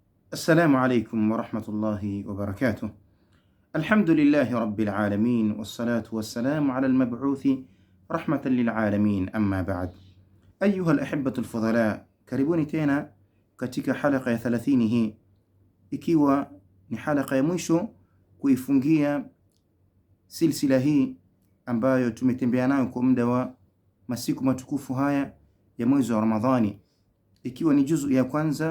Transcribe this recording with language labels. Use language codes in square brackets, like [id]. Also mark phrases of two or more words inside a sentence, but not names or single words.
[ar] السلام عليكم ورحمة الله وبركاته. الحمد لله رب العالمين والصلاة والسلام على المبعوث رحمة للعالمين أما بعد. أيها الأحبة الفضلاء, [sw] karibuni tena katika halaka ya 30 hii, ikiwa ni halaka ya mwisho kuifungia silsila hii ambayo tumetembea nayo kwa muda wa masiku matukufu haya ya mwezi wa Ramadhani, ikiwa ni juzu ya kwanza.